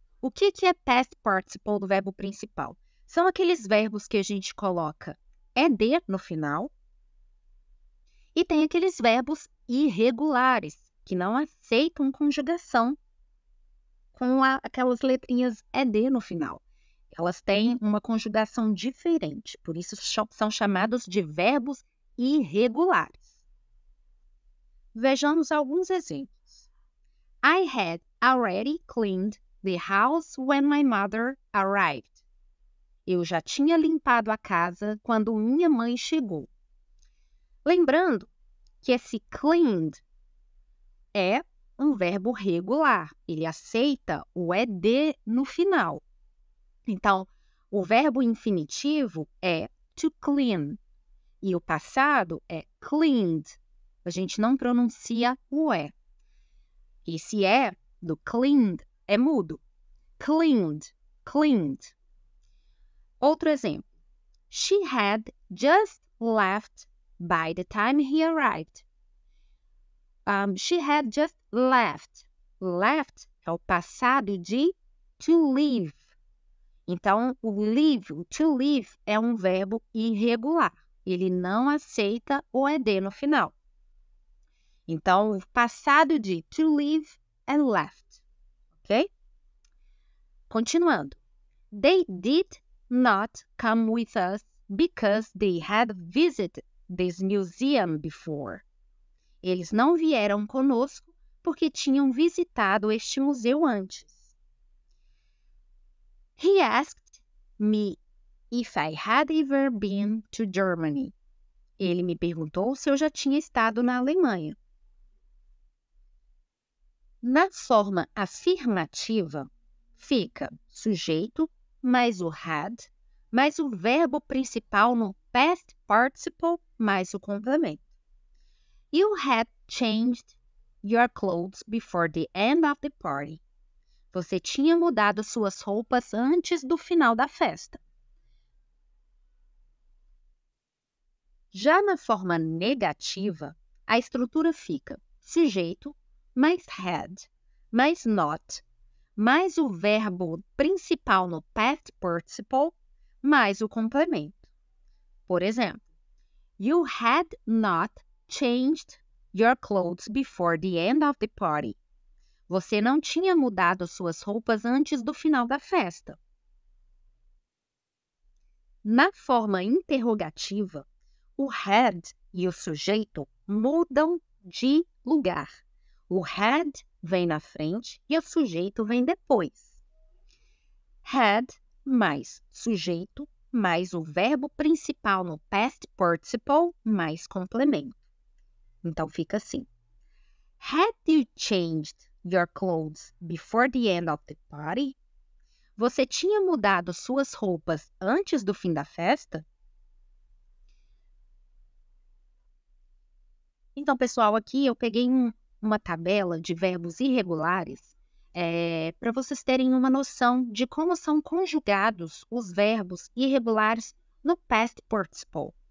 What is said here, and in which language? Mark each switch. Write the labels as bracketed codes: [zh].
[pt] O que é past participle do verbo principal? São aqueles verbos que a gente coloca ed no final e tem aqueles verbos irregulares, que não aceitam conjugação com aquelas letrinhas ed no final. Elas têm uma conjugação diferente, por isso são chamados de verbos irregulares. Vejamos alguns exemplos. [en] I had already cleaned the house when my mother arrived. [pt] Eu já tinha limpado a casa quando minha mãe chegou. Lembrando que esse cleaned é um verbo regular. Ele aceita o ed no final. Então, o verbo infinitivo é to clean e o passado é cleaned. A gente não pronuncia o E. Esse E do cleaned é mudo. Cleaned, cleaned. Outro exemplo. [en] She had just left by the time he arrived. She had just left. [pt] Left é o passado de to leave. Então, o leave, o to leave, é um verbo irregular. Ele não aceita o ed no final. Então, o passado de to leave é left. Ok? Continuando. [en] They did not come with us because they had visited this museum before. [pt] Eles não vieram conosco porque tinham visitado este museu antes. [en] He asked me if I had ever been to Germany. [pt] Ele me perguntou se eu já tinha estado na Alemanha. Na forma afirmativa, fica sujeito mais o had, mais o verbo principal no past participle, mais o complemento. [en] You had changed your clothes before the end of the party. [pt] Você tinha mudado suas roupas antes do final da festa. Já na forma negativa, a estrutura fica sujeito mais had, mais not, mais o verbo principal no past participle, mais o complemento. Por exemplo, [en] you had not changed your clothes before the end of the party. [pt] Você não tinha mudado suas roupas antes do final da festa. Na forma interrogativa, o had e o sujeito mudam de lugar. O had vem na frente e o sujeito vem depois. Had mais sujeito mais o verbo principal no past participle mais complemento. Então fica assim. [en] Had you changed your clothes before the end of the party? [pt] Você tinha mudado suas roupas antes do fim da festa? Então, pessoal, aqui eu peguei uma tabela de verbos irregulares para vocês terem uma noção de como são conjugados os verbos irregulares no past participle.